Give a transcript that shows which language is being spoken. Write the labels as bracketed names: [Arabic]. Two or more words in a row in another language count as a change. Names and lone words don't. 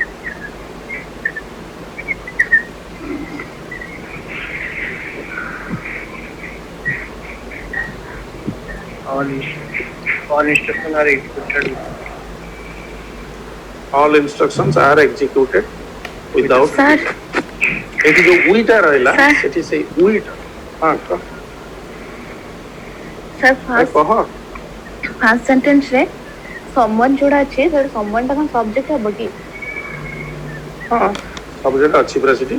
[English] All instructions are executed. all instructions are executed without Sir. [Odia] delay ଏଠି ଯୋଉ ଉଇଟା ରହିଲା Sir. ସେଠି ସେଇ ଉଇଟା ହଁ କହ [English] Sir first [Odia] କହ ସେଣ୍ଟେନ୍ସରେ someone ଯୋଉଟା ଅଛି ସେଟା someone ଟା କଣ ସବଜେକ୍ଟ ହବ କି ହଁ ସବଜେକ୍ଟ ଅଛି ପୁରା ସେଠି